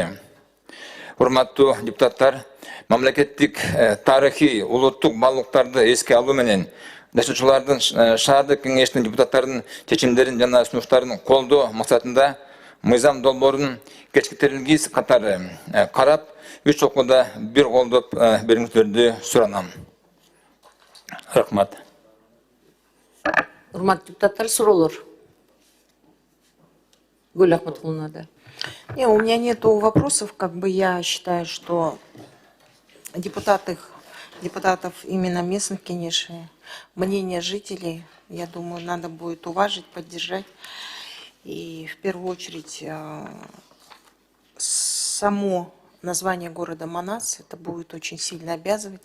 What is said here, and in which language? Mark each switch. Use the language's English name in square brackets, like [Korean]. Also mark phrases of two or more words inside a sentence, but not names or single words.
[Kyrgyz] Урматтуу депутаттар, мамлекеттик тарыхый улуттук баалуулуктарды эске алуу менен жашоочулардын шаардык кеңештин депутаттарынын чечимдерин жана сунуштарын колдоо максатында мыйзам долбоорун кечиктирилгис катары карап, 3 окууда бир колдоп бериңиздерди суранам. Рахмат. Урматтуу депутаттар, суроолор. Гүл Ахматулловна, да. [Russian] У меня нету вопросов, я считаю, что депутатов именно местных, конечно, мнение жителей, я думаю, надо будет уважить, поддержать. И в первую очередь само название города Манас, это будет очень сильно обязывать.